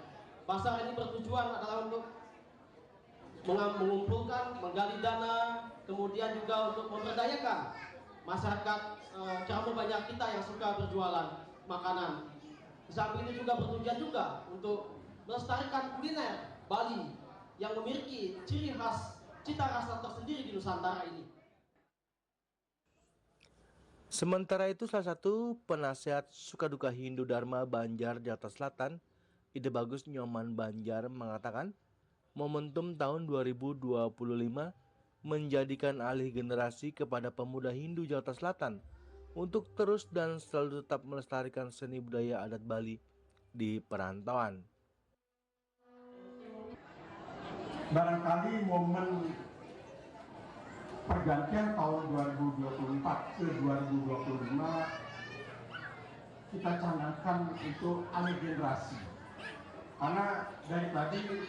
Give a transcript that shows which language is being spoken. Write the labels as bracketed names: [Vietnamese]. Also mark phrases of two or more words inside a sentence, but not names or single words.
[Indonesian] Basar ini bertujuan adalah untuk mengumpulkan, menggali dana, kemudian juga untuk memberdayakan masyarakat Cirebon banyak kita yang suka berjualan makanan. Di samping ini juga bertujuan juga untuk melestarikan kuliner Bali yang memiliki ciri khas, cita rasa tersendiri di Nusantara ini. Sementara itu, salah satu penasehat Sukaduka Hindu Dharma Banjar Jakarta Selatan, Ide Bagus Nyoman Banjar, mengatakan momentum tahun 2025 menjadikan alih generasi kepada pemuda Hindu Jakarta Selatan untuk terus dan selalu tetap melestarikan seni budaya adat Bali di perantauan. Barangkali momen pergantian tahun 2024 ke 2025 kita canangkan untuk alih generasi, karena dari tadi